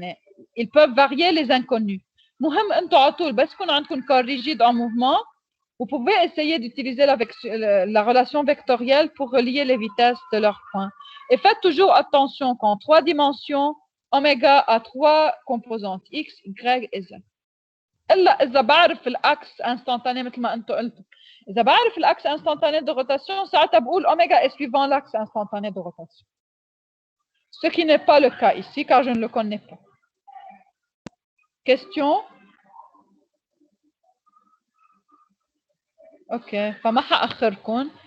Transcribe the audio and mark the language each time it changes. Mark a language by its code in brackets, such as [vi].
[fr] يعني ils peuvent varier les inconnus. [ar] مهم انتم على طول بس يكون عندكم [fr] corps rigide en mouvement, vous pouvez essayer d'utiliser la relation vectorielle pour relier les vitesses de leurs points. Et faites toujours attention qu'en 3 dimensions, oméga a 3 composantes, x, y et z. [ar] إلا إذا بعرف الأكس instantané مثل ما أنتم قلتوا. إذا بعرف الأكس [fr] instantané de rotation, [ar] ساعتها بقول [fr] oméga est suivant l'axe instantané de rotation. Ce qui n'est pas le cas ici, car je ne le connais pas. Question? [ar] OK. فما حأخركم.